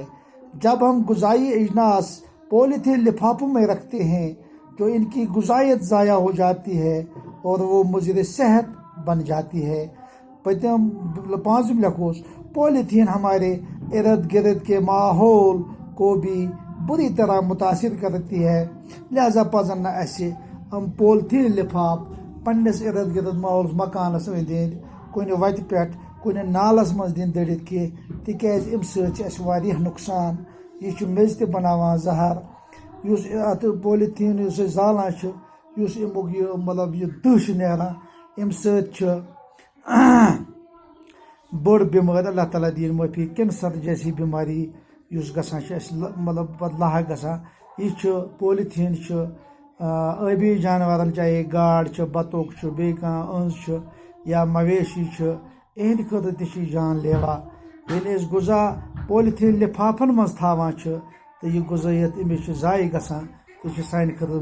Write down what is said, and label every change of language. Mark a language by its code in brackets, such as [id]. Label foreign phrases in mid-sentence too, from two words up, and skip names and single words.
[ur] جب ہم غذائی اجناس پولیتھین لفافوں میں رکھتے ہیں جو ان کی غذائیت ضائع ہو جاتی ہے اور وہ مضر صحت بن جاتی ہے۔ [ks] پانچم لکھوس، [ur] پولیتھین ہمارے ارد گرد کے ماحول کو بھی بری طرح متاثر کرتی ہے، [ks] لہذا پزن نہ اسہِ پولیتھین لفاف پننس ارد گرد ماحول مکانس أنٛدۍ أنٛدۍ کُنہِ وتہِ پٮ۪ٹھ کُنہِ نالس منٛز دِنۍ دٔڑِتھ کینٛہہ، تِکیازِ امہِ سۭتۍ چھِ اسہِ واریاہ نۄقصان۔ یہِ چھُ میٚژ تہِ بناوان زہر، یُس اتھ پولیتھین یُس أسۍ زالان چھِ، یُس امیُک یہِ مطلب یہِ دٕہ چھِ نیران، امہِ سۭتۍ چھِ بٔڑ بٮ۪مٲرۍ، اللہ تعالیٰ دِیِن معٲفی، [ur] کینسر جیسی بیماری [ks] یُس گژھان چھِ اسہِ مطلب پتہٕ لاحق گژھان۔ یہِ چھُ پولیتھین چھُ ٲبی جانورن چاہے گاڈ چھِ، بطخ چھُ، بیٚیہِ کانٛہہ أنٛز چھِ یا مویشی چھِ، اہنٛدِ خٲطرٕ تہِ چھِ جان لیوا۔ ییٚلہِ أسۍ غذا پولیتھین لفافن منٛز تھاوان چھِ تہٕ یہِ غذٲیت أمِس چھِ ضایع گژھان تہٕ چھِ سانہِ خٲطرٕ